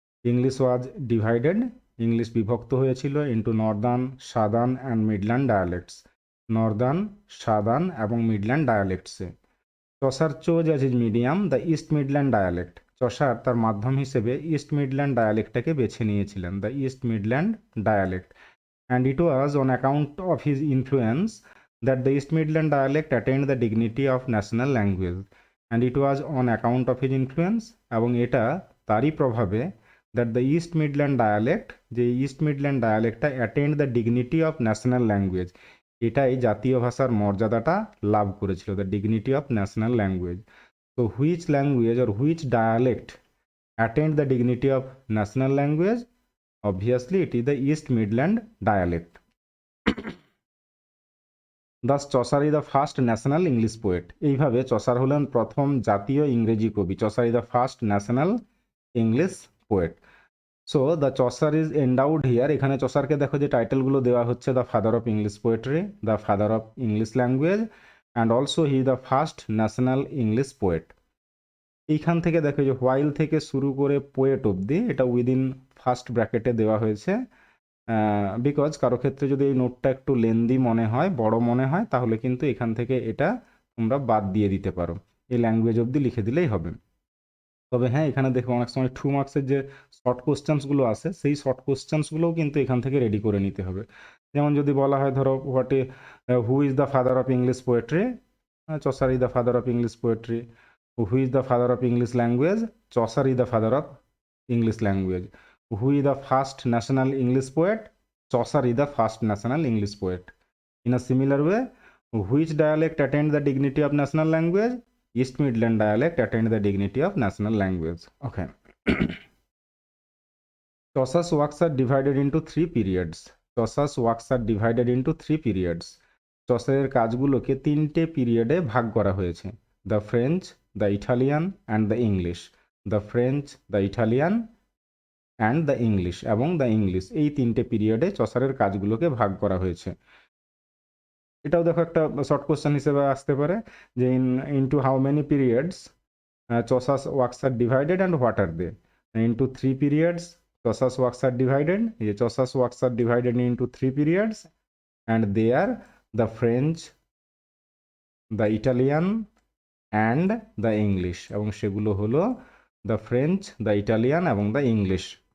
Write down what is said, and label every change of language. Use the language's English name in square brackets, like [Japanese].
[English] English was divided, [Bangla] English বিভক্ত হয়েছিল, [English] Into northern, southern and midland dialects, northern, southern এবং midland ডায়ালেক্টসে. Chaucer chose as his medium the East Midland dialect. [Bangla] Chaucer তার মাধ্যম হিসেবে east Midland ডায়ালেক্টটাকে বেছে নিয়েছিলেন, [English] The East Midland dialect. And it was on account of his influence that the East Midland dialect attained the dignity of national language. And it was on account of his influence, [Bangla] এবং এটা তারই প্রভাবে, [English] that the East Midland dialect, [Bangla] যে east Midland ডায়ালেক্টটা [English] attained the dignity of national language, [Bangla] এটাই জাতীয় ভাষার মর্যাদাটা লাভ করেছিল, [English] the dignity of national language. So which language or which dialect attained the dignity of national language? Obviously it is the East Midland dialect. Thus Chaucer is the first national English poet. [Bangla] এইভাবে Chaucer হলেন প্রথম জাতীয় ইংরেজি কবি. [English] Chaucer is the first national English poet. So the Chaucer is endowed here. [Bangla] এখানে চসারকে দেখো যে টাইটেলগুলো দেওয়া হচ্ছে, [English] the father of English poetry, the father of English language, and also he is the first national English poet. [Bangla] এইখান থেকে দেখো যে while থেকে শুরু করে পোয়েট অবধি এটা উইদিন ফার্স্ট ব্র্যাকেটে দেওয়া হয়েছে, বিকজ কারো ক্ষেত্রে যদি এই নোটটা একটু লেন্দি মনে হয়, বড় মনে হয়, তাহলে কিন্তু এখান থেকে এটা তোমরা বাদ দিয়ে দিতে পারো, এই ল্যাঙ্গুয়েজ অবধি লিখে দিলেই হবে। তবে হ্যাঁ, এখানে দেখো অনেক সময় 2 মার্কসের যে শর্ট কোশ্চেন্সগুলো আছে সেই শর্ট কোশ্চেন্সগুলোও কিন্তু এখান থেকে রেডি করে নিতে হবে। যেমন যদি বলা হয় ধরো [English] Who is the father of English poetry, Chaucer is the father of English poetry. Who is the father of English language, Chaucer is the father of English language. Who is the first national English poet, Chaucer is the first national English poet. In a similar way, which dialect attained the dignity of national language? East Midland dialect attained the dignity of national language. Okay. Chaucer's works are divided into 3 periods. Chaucer's works are divided into 3 periods. [Bangla] চসারের কাজগুলোকে 3টে পিরিয়ডে ভাগ করা হয়েছে: [English] The French, the Italian and the English. The French, the Italian and the English এবং the English, [Bangla] এই 3টে পিরিয়ডে চসারের কাজগুলোকে ভাগ করা হয়েছে। এটাও দেখো একটা শর্ট কোশ্চেন হিসেবে আসতে পারে যে [English] Into how many periods Chaucer's works are divided and what are they? Into 3 periods Chaucer's works are divided. Chaucer's works are divided into 3 periods and they are the French, the Italian and the English, [Bangla] এবং সেগুলো হলো [English] the French, the Italian এবং the English.